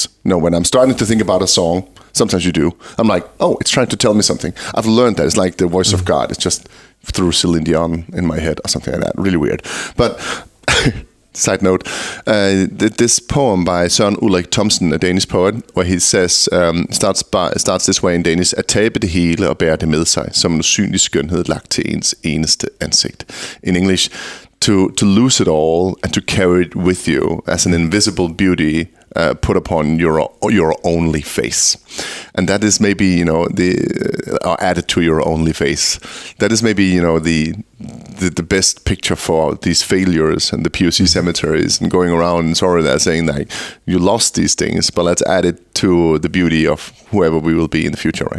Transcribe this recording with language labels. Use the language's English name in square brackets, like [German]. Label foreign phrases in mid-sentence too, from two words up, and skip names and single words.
[English] When I'm starting to think about a song, sometimes you do, I'm like, oh, it's trying to tell me something. I've learned that. It's like the voice of God. It's just through Celine Dion in my head or something like that. Really weird. But side note, this poem by Søren Ulrik Thomsen, a Danish poet, where he says, starts this way in Danish: [Danish] at tabe det hele og bære det med sig, som en usynlig skønhed lagt til ens eneste ansigt. [English] In English, to lose it all and to carry it with you as an invisible beauty put upon your only face. And that is maybe, or added to your only face. That is maybe, the best picture for these failures and the POC cemeteries and going around and they're saying like, you lost these things, but let's add it to the beauty of whoever we will be in the future, right?